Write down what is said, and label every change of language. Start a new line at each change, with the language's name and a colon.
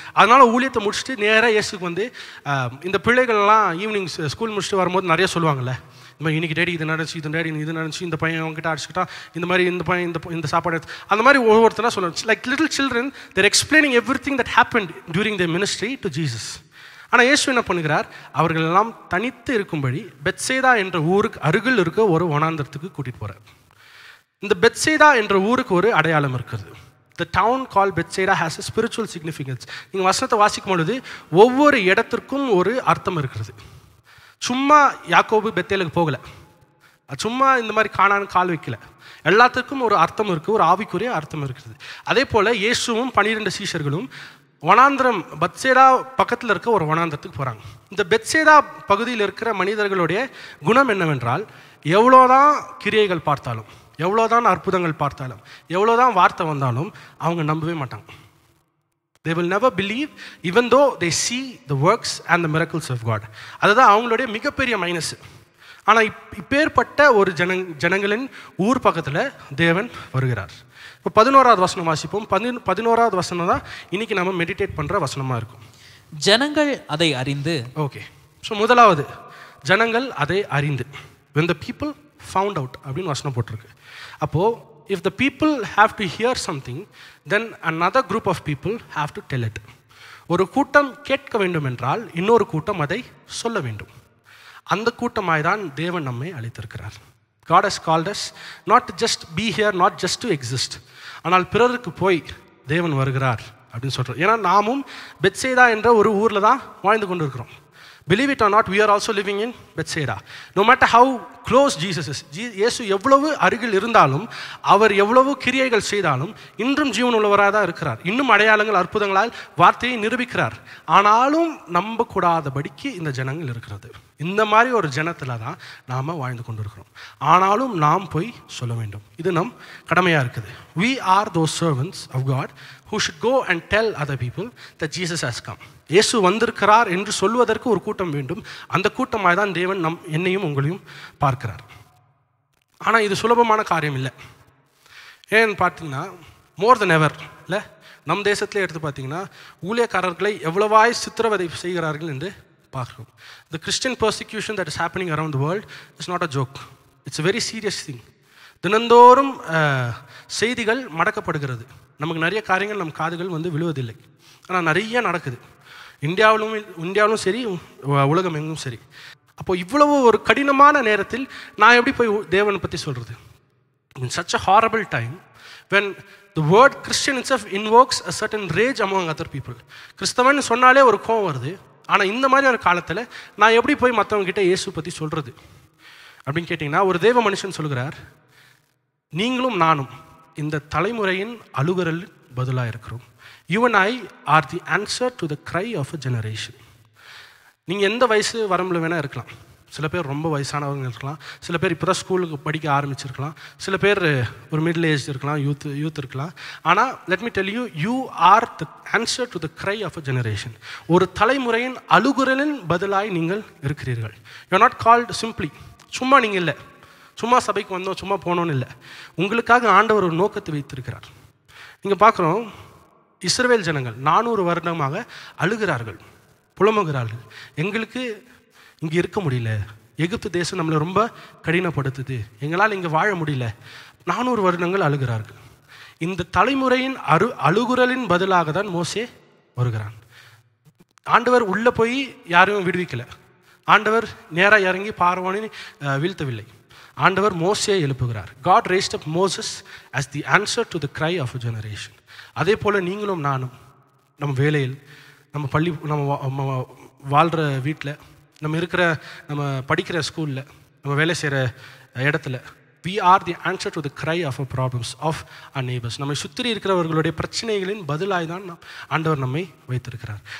Tamil: அதனால ஊழியத்தை முடிச்சுட்டு நேராக இயேசுக்கு வந்து இந்த பிள்ளைகள்லாம் ஈவினிங் ஸ்கூல் முடிச்சுட்டு வரும்போது நிறைய சொல்லுவாங்கல்ல, இந்த மாதிரி இன்னைக்கு டேடி இது நடந்துச்சு, இது டேடி இது நடந்துச்சு, இந்த பையன் அவங்ககிட்ட அடிச்சுக்கிட்டான், இந்த மாதிரி இந்த பையன் இந்த சாப்பாடு எடுத்து, அந்த மாதிரி ஒவ்வொருத்தனா சொல்லுவாங்க.
English: Like little children they're explaining everything that happened during the ministry to Jesus.
Tamil: ஆனால் இயேசு என்ன பண்ணுகிறார், அவர்கள் எல்லாம் தனித்து இருக்கும்படி பெத்சேதா என்ற ஊருக்கு அருகில் இருக்க ஒரு வனாந்தரத்துக்கு கூட்டிகிட்டு போகிறார். இந்த பெத்சேதா என்ற ஊருக்கு ஒரு அடையாளம் இருக்கிறது.
English: The town called Bethsaida has a spiritual significance.
Tamil: நீங்கள் வசனத்தை வாசிக்கும் பொழுது ஒவ்வொரு இடத்திற்கும் ஒரு அர்த்தம் இருக்கிறது. சும்மா யாக்கோபு பெத்தேலுக்கு போகலை, சும்மா இந்த மாதிரி காணான்னு கால் வைக்கல, எல்லாத்துக்கும் ஒரு அர்த்தம் இருக்குது, ஒரு ஆவிக்குரிய அர்த்தம் இருக்குது. அதே போல் இயேசுவும் 12 சீஷர்களும் வனாந்திரம் பெத்சேதா பக்கத்தில் இருக்க ஒரு வனாந்திரத்துக்கு போகிறாங்க. இந்த பெத்சேதா பகுதியில் இருக்கிற மனிதர்களுடைய குணம் என்னவென்றால், எவ்வளோதான் கிரியைகள் பார்த்தாலும், எவ்வளோதான் அற்புதங்கள் பார்த்தாலும், எவ்வளோதான் வார்த்தை வந்தாலும் அவங்க நம்பவே மாட்டாங்க.
English: They will never believe even though they see the works and the miracles of God.
Tamil: அதுதான் அவங்களுடைய மிகப்பெரிய மைனஸ். ஆனால் இப்பேற்பட்ட ஒரு ஜனங்களின் ஊர் பக்கத்தில் தேவன் வருகிறார். இப்போ 11வது வசனம் வாசிப்போம். 11வது வசனம் தான் இன்னைக்கு நம்ம மெடிடேட் பண்ணுற வசனமாக இருக்கும். ஜனங்கள் அதை அறிந்து. ஓகே, ஸோ முதலாவது ஜனங்கள் அதை அறிந்து,
English: when the people found out
Tamil: அப்படின்னு வசனம் போட்டிருக்கு.
English: அப்போது if the people have to hear something, then another group of people have to tell it.
Tamil: ஒரு கூட்டம் கேட்க வேண்டும் என்றால் இன்னொரு கூட்டம் அதை சொல்ல வேண்டும். அந்த கூட்டமாய் தான் தேவன் நம்மை அழைத்திருக்கிறார்.
English: God has called us not to just be here, not just to exist.
Tamil: ஆனால் பிறருக்கு போய் தேவன் வருகிறார் அப்படின்னு சொல்கிறோம். ஏன்னா நாமும் பெத்சேதா என்ற ஒரு ஊரில் தான் வாழ்ந்து கொண்டு இருக்கிறோம்.
English: Believe it or not, we are also living in Bethsaida. No matter how close Jesus is,
Tamil: இயேசு எவ்வளவு அருகில் இருந்தாலும், அவர் எவ்வளவு கிரியைகள் செய்தாலும் இன்றும் ஜீவன் உள்ளவராக தான் இருக்கிறார். இன்னும் அடையாளங்கள் அற்புதங்களால் வார்த்தையை நிரூபிக்கிறார். ஆனாலும் நம்பக்கூடாதபடிக்கு இந்த ஜனங்கள் இருக்கிறது. இந்த மாதிரி ஒரு ஜனத்தில் தான் நாம் வாழ்ந்து கொண்டிருக்கிறோம். ஆனாலும் நாம் போய் சொல்ல வேண்டும். இது நம் கடமையாக இருக்குது.
English: We are those servants of God who should go and tell other people that Jesus has come.
Tamil: இயேசு வந்திருக்கிறார் என்று சொல்வதற்கு ஒரு கூட்டம் வேண்டும். அந்த கூட்டமாக தான் தேவன் என்னையும் உங்களையும் பார்க்கிறார். ஆனால் இது சுலபமான காரியம் இல்லை. ஏன்னு பார்த்தீங்கன்னா
English: more than ever
Tamil: இல்லை, நம் தேசத்திலே எடுத்து பார்த்தீங்கன்னா ஊழியக்காரர்களை எவ்வளவாய் சித்திரவதை செய்கிறார்கள் என்று பார்க்கிறோம்.
English: The Christian persecution that is happening around the world is not a joke. It's a very serious thing.
Tamil: தினந்தோறும் செய்திகள் மடக்கப்படுகிறது. நமக்கு நிறைய காரியங்கள் நம் காதுகள் வந்து விழுவதில்லை, ஆனால் நிறைய நடக்குது. இந்தியாவிலும் சரி, உலகம் எங்கும் சரி. அப்போது இவ்வளவு ஒரு கடினமான நேரத்தில் நான் எப்படி போய் தேவனை பற்றி சொல்கிறது?
English: In such a horrible time when the word Christian itself invokes a certain rage among other people.
Tamil: கிறிஸ்தவன் சொன்னாலே ஒரு கோவம் வருது. ஆனால் இந்த மாதிரி ஒரு காலத்தில் நான் எப்படி போய் மற்றவங்ககிட்ட இயேசு பற்றி சொல்கிறது அப்படின்னு கேட்டிங்கன்னா, ஒரு தேவ மனுஷன் சொல்கிறார், நீங்களும் நானும் இந்த தலைமுறையின் அழுகுரல் பதிலாக இருக்கிறோம்.
English: You and I are the answer to the cry of a generation.
Tamil: நீங்கள் எந்த வயசு வரம்பில் வேணால் இருக்கலாம். சில பேர் ரொம்ப வயசானவங்க இருக்கலாம், சில பேர் இப்போ தான் ஸ்கூலுக்கு படிக்க ஆரம்பிச்சிருக்கலாம், சில பேர் ஒரு மிடில் ஏஜ் இருக்கலாம், யூத் இருக்கலாம்.
English: ஆனால் let me tell you, you are the answer to the cry of a generation.
Tamil: ஒரு தலைமுறையின் அழுகுரலின் பதிலாய் நீங்கள் இருக்கிறீர்கள்.
English: You are not called simply.
Tamil: சும்மா நீங்கள் இல்லை, சும்மா சபைக்கு வந்தோம் சும்மா போனோன்னு இல்லை. உங்களுக்காக ஆண்டவர் ஒரு நோக்கத்தை வைத்திருக்கிறார். நீங்கள் பார்க்குறோம், இஸ்ரவேல் ஜனங்கள் 400 வருடமாக அழுகிறார்கள், புலம்புகிறார்கள். எங்களுக்கு இங்கே இருக்க முடியல, எகிப்து தேசம் நம்மளை ரொம்ப கடினப்படுத்துது, எங்களால் இங்கே வாழ முடியல. 400 வருடங்கள் அழுகிறார்கள். இந்த தலைமுறையின் அழுகுரலின் பதிலாக தான் மோசே வருகிறான். ஆண்டவர் உள்ளே போய் யாரையும் விடுவிக்கலை. ஆண்டவர் நேராக இறங்கி பார்வோனை வீழ்த்தவில்லை. ஆண்டவர் மோசே எழுப்புகிறார்.
English: God raised up Moses as the answer to the cry of a generation.
Tamil: அதே போல் நீங்களும் நானும் நம்ம வேலையில், நம்ம வாழ்கிற வீட்டில், நம்ம படிக்கிற ஸ்கூலில், நம்ம வேலை செய்கிற இடத்துல,
English: we are the answer to the cry of our problems of our neighbors.
Tamil: நம்மை சுற்றி இருக்கிறவர்களுடைய பிரச்சனைகளின் பதிலாய் தான் ஆண்டவர் நம்மை வைத்திருக்கிறார்.